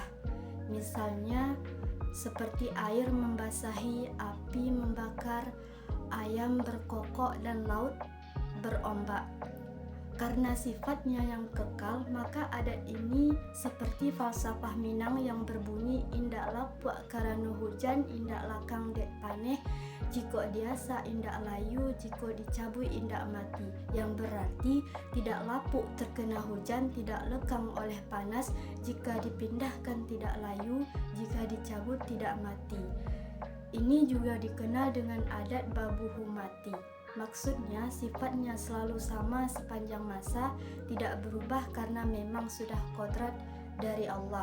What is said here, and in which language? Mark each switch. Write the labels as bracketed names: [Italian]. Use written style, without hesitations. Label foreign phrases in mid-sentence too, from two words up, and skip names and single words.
[Indonesian] Misalnya seperti air membasahi, api membakar, ayam berkokok, dan laut berombak. Karena sifatnya yang kekal, maka adat ini seperti falsafah Minang yang berbunyi [Minangkabau] indak lapuak karena hujan, indak lakang dek paneh, jiko diasa indak layu, jiko dicabui indak mati, [Indonesian] yang berarti tidak lapuk terkena hujan, tidak lekang oleh panas, jika dipindahkan tidak layu, jika dicabut tidak mati. Ini juga dikenal dengan [Minangkabau] adat babuhu mati. [Indonesian] Maksudnya sifatnya selalu sama sepanjang masa, tidak berubah karena memang sudah kodrat dari Allah.